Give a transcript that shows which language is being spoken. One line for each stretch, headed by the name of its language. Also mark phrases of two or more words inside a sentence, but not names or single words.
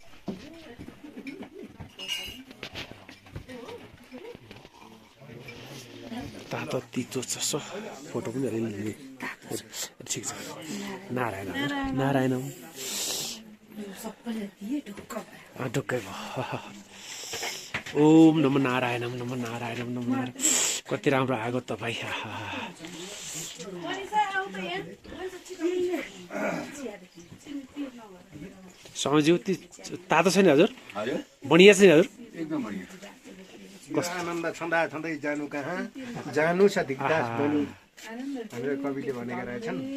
Nepali: तातो तितो छ फोटो पनि अलिअलि ठिक छ। नारायण नारायण ढुक्कै भयो।
Sanskrit: ओम नमो नारायणम नमो नारायणम नमो नारायण।
Nepali: कति राम्रो आगो तपाईँ। समझ्यो तातो छैन हजुर? बढिया छैन हजुर? एकदम बढिया। आनन्द छँदै जानु कहाँ जानु छ दिक्दास बनु हाम्रो कविले भनेका रहेछन्।